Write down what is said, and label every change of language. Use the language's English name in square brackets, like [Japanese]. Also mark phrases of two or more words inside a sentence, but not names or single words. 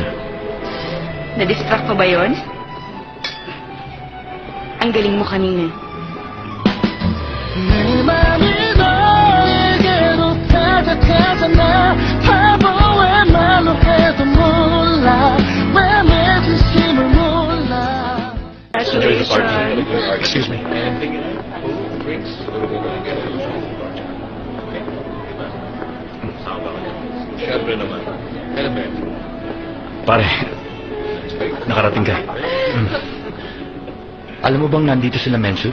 [Filipino] Na-distract pa ba yun? Ang galing mo kanina. [Korean] 내 맘이 너에게로 다가가잖아 바보의 말로 해도 몰라 왜 내 진심을 몰라 [English] Excuse me. [Filipino] Siyempre naman. Pare, nakarating ka. Alam mo bang nandito sila, Mensu?